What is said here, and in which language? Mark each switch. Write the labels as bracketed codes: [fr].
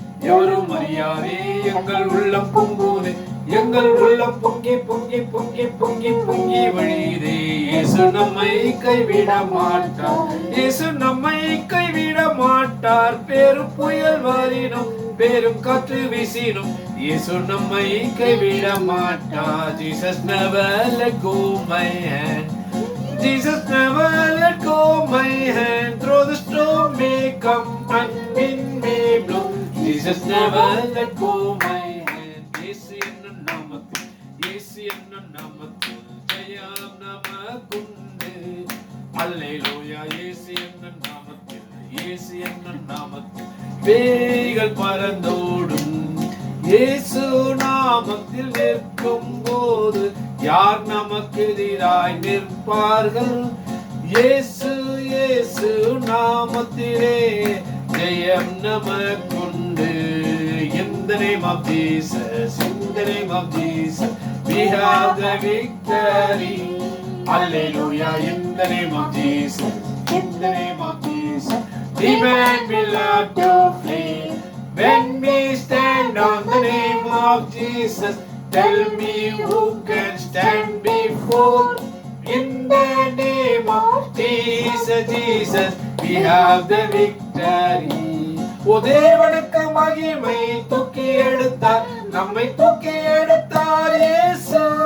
[ta] எவரும் அறியாதே எங்கள் உள்ளம் பொங்குதே. எங்கள் உள்ளம் பொங்கி பொங்கி பொங்கி பொங்கி பொங்கி வழிதே. இயேசு நம்மை கைவிட மாட்டார். இயேசு நம்மை கைவிட மாட்டார். பெரும் புயல் வாரினும் பெரும் காற்று வீசினும் இயேசு நம்மை கைவிட மாட்டார். [en] Jesus never let go my hand. Jesus never let go my hand. Through the storm may come and wind may blow. Jesus never let go my hand. [ta] இயேசு என்னும் நாமத்தில், இயேசு என்னும் நாமத்தில் ஜெயம் நமக்குண்டு. அல்லேலூயா. இயேசு என்னும் நாமத்தில், இயேசு என்னும் நாமத்தில் பேய்கள் பறந்தோடும். இயேசு நாமத்தில் நிற்கும் போது யார் நமக்கு எதிராய் நிற்பார்கள்? இயேசு இயேசு நாமத்திலே ஜெயம் நமக்குண்டு. [en] In the name of Jesus, in the name of Jesus, we have the victory. Hallelujah. In the name of Jesus, in the name of Jesus, demon will have to flee. When we stand on the name of Jesus, tell me who can stand before. In the name of Jesus, Jesus, we have the victory. [ta] ஓ தேவனுக்கு மகிமை. தூக்கி எடுத்தார், நம்மை தூக்கி எடுத்தார் இயேசு.